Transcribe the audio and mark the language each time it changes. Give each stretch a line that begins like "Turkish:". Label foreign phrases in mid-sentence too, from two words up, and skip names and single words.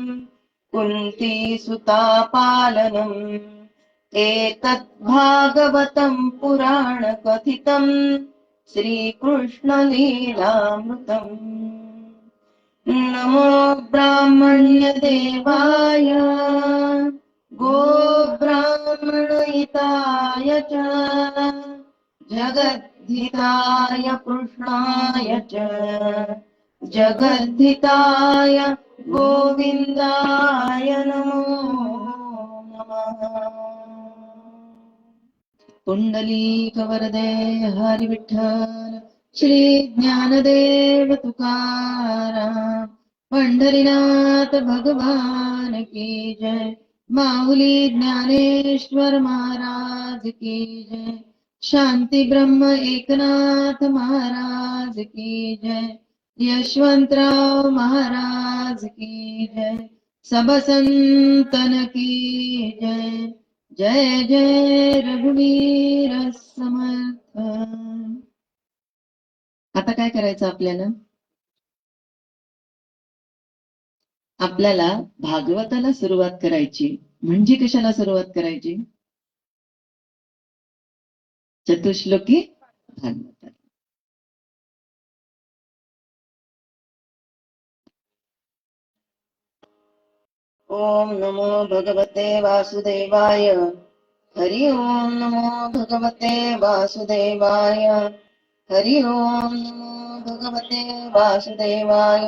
Sanskrit: कुन्तीसुतापालनम् एतद्भागवतं पुराणकथितम् श्रीकृष्णलीलामृतम् नमो ब्राह्मण्यदेवाय गोब्राह्मणहिताय च जगद्धिताय कृष्णाय च जगद्धिताय गोविन्दाय नमो नमः पुण्डलीकवरदे हरि विठ्ठल श्री ज्ञानदेव
Hindi: तुकाराम पंढरीनाथ भगवान की जय माऊली ज्ञानेश्वर महाराज की जय शांती ब्रह्म एकनाथ महाराज की जय यशवंतराव महाराज की जय सब संतन की जय जय जय रघुवीर समर्थ.
Marathi: आता काय करायचं आपल्याला भागवताला सुरुवात करायची. म्हणजे कशाला सुरुवात करायची? चतुश्लोकी भागवत.
Sanskrit: ओम नमो भगवते वासुदेवाय. हरि ओम नमो भगवते वासुदेवाय. हरि ओम नमो भगवते वासुदेवाय.